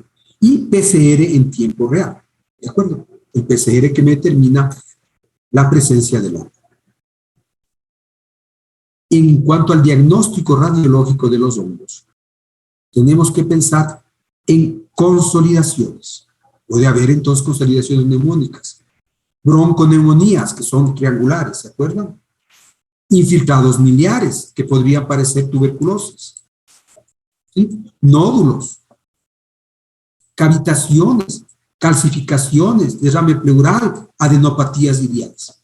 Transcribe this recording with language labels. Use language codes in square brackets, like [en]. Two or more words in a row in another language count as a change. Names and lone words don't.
[es] Y PCR en tiempo real, ¿de acuerdo? El PCR que me determina la presencia del hongo. En cuanto al diagnóstico radiológico de los hongos, tenemos que pensar en consolidaciones. Puede haber entonces consolidaciones neumónicas, bronconeumonías, que son triangulares, ¿se acuerdan? Infiltrados miliares, que podrían parecer tuberculosis, ¿sí? Nódulos, cavitaciones, calcificaciones, derrame pleural, adenopatías iliadas.